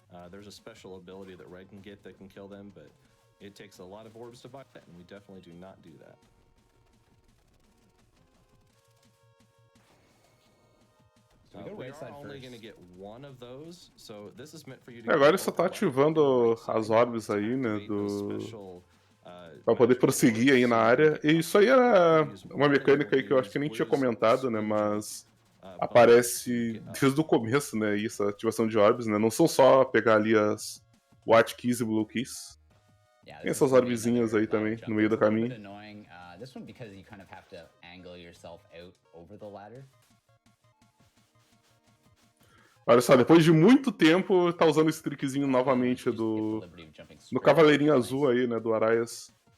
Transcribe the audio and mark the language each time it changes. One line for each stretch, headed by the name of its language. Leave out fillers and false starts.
English: There's a special ability that Red can get that can kill them, but it takes a lot of orbs to buy that, and we definitely do not do that. We are only going to get one of those, so this is meant for you to.
Portuguese: Agora ele só tá ativando as orbes aí, né, do Pra poder prosseguir aí na área. E isso aí era uma mecânica aí que eu acho que nem tinha comentado, né? Mas aparece desde o começo, né? Isso, a ativação de orbes, né? Não são só pegar ali as White Keys e Blue Keys. Tem essas orbezinhas aí também, no meio do caminho.
English: This one because you kind of have to angle yourself out over the ladder.
Portuguese: Olha só, depois de muito tempo, tá usando esse trickzinho novamente no Cavaleirinho Azul aí, né, do Araias.